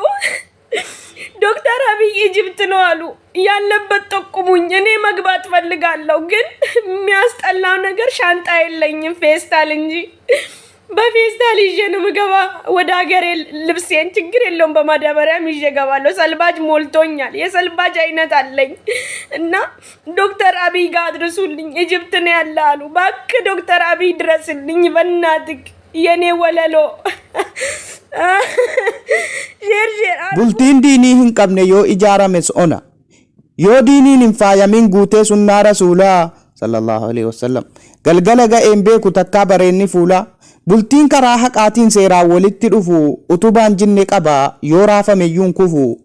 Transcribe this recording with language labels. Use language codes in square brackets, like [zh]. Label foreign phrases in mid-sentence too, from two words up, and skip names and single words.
[am] ዶክተር አብይ ኢጅፕት ነው አሉ ያለበት ጠቁሙኝ እኔ መግባት ፈልጋለሁ ግን የሚያስጠላው ነገር ሻንጣ የለኝም ፌስታል እንጂ በፌስታል ይዤ ነው ምገባ ወደ ሀገሬ ልብሴን ችግር የለውም በማዳበሪያም ይዤ ገባለሁ ሰልባጅ ሞልቶኛል የሰልባጅ አይነት አለኝ እና ዶክተር አብይ ጋር አድርሱልኝ ኢጅፕት ነው ያላሉ ባክ ዶክተር አብይ ድረስልኝ በእናትህ የኔ ወለሎ [om] bultiin diinii hin qabne yoo ijaarames ona yoo diiniin hin faayamin guutee sunnaa rasuulaa [ar] صلى الله عليه وسلم [om] galgala ga'een beeku takkaa bareenni fuulaa Bultiin karaa haqaatiin seeraan walitti dhufu utubaan jinne qaba yoo raafameyyuun kufu.